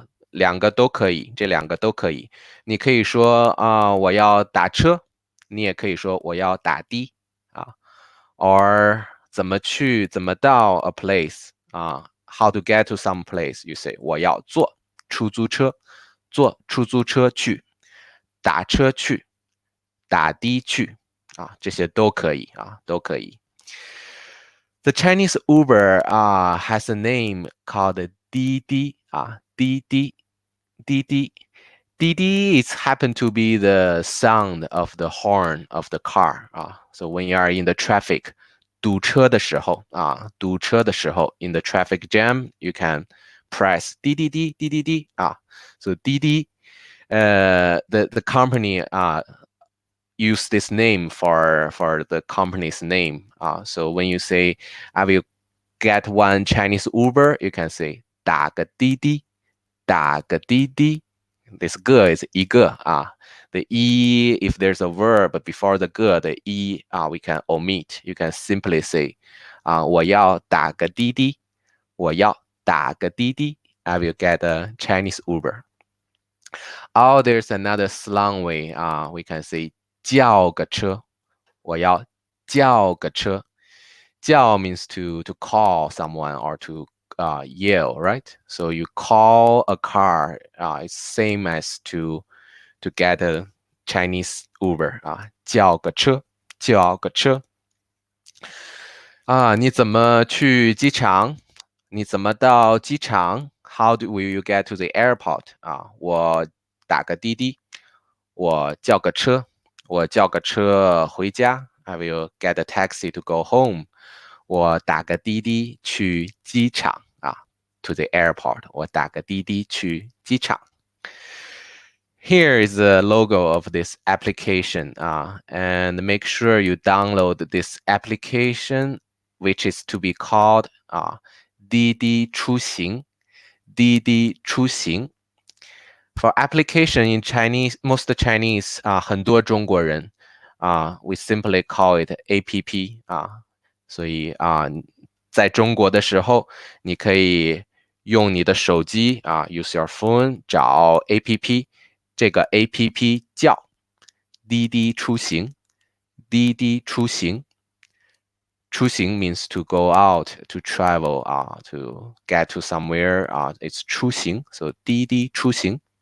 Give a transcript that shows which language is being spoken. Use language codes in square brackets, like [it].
[zh] 两个都可以，这两个都可以。你可以说我要打车，你也可以说我要打的啊。 [en] Or [zh] 怎么去，怎么到 [en] a place how to get to some place? You say [zh] 我要坐出租车，坐出租车去，打车去，打的去这些都可以都可以。 [en] The Chinese Uber has a name called Didi Didi Didi. Didi is happen to be the sound of the horn of the car So when you are in the traffic, [zh] 堵车的时候堵车的时候 [en] in the traffic jam, you can press Didi Didi So Didi, the company use this name for the company's name. So when you say I will get one Chinese Uber, you can say [zh] 打个滴滴，打个滴滴。 [en] This 个 is 一个The e, if there's a verb before the 个 the e we can omit. You can simply say [zh] 我要打个滴滴，我要打个滴滴。 [en] I will get a Chinese Uber. Oh, there's another slang way. We can say [zh] 叫个车，我要叫个车。 [en] 叫 means to call someone or to yell, right? So you call a car. It's same as to get a Chinese Uber [zh] 叫个车，叫个车。你怎么去机场？你怎么到机场？ [en] How will you get to the airport? [zh] 我打个滴滴，我叫个车，我叫个车回家。 [en] I will get a taxi to go home. [zh] 我打个滴滴去机场 [en] to the airport. [zh] 我打个滴滴去机场。 [en] Here is the logo of this application and make sure you download this application, which is to be called [zh] 滴滴出行，滴滴出行。 [en] For application in Chinese, most Chinese [zh] 很多中国人 [en] we simply call it APP [zh] 所以在中国的时候，你可以用你的手机 [en] use your phone [zh] 找 APP， 这个 APP 叫滴滴出行，滴滴出行。 [en] 出行 means to go out, to travel, to get to somewhere. It's 出行 so 滴滴出行。